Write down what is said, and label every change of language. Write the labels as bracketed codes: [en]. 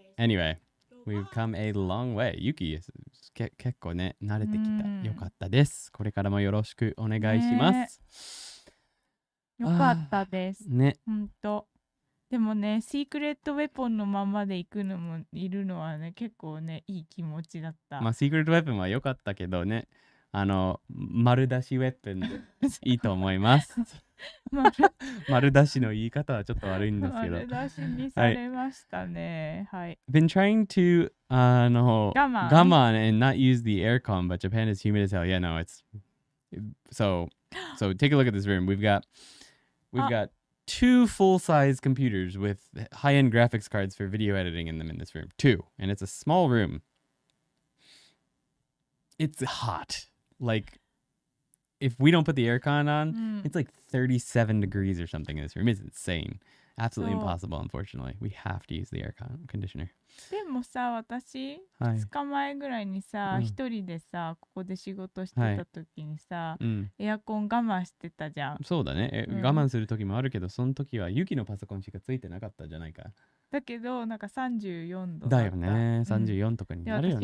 [en] Anyway, we've come a long way. [ja] Yuki, 結構ね、慣れてきた。よかったです。これからもよろしくお願いします。よかったです。ね。ほんと。でもね、シークレットウェポンのままで行くのもいるのはね、結構ね、いい気持ちだった。まあ、シークレットウェポンは良かったけどね。丸出しウェポンでいいと思います。丸出しの言い方はちょっと悪いんですけど。丸出しにされましたね。はい。 [en] Been trying to 我慢 and not use the aircon, but Japan is humid as hell. Yeah, no, it's so take a look at this room. We've got two full-size computers with high-end graphics cards for video editing in them in this room. Two, and it's a small room. It's hot. Like, if we don't put the aircon on, it's like 37 degrees or something in this room. It's insane. Absolutely impossible, unfortunately. We have to use the air conditioner. [ja] でもさ、私、はい 2日前ぐらいにさ、一人でさ、ここで仕事してた時にさ、エアコン我慢してたじゃん。そうだね。我慢する時もあるけど、その時はユキのパソコンしかついてなかったじゃないか。だけど、なんか34度だよね。34とかになるよね。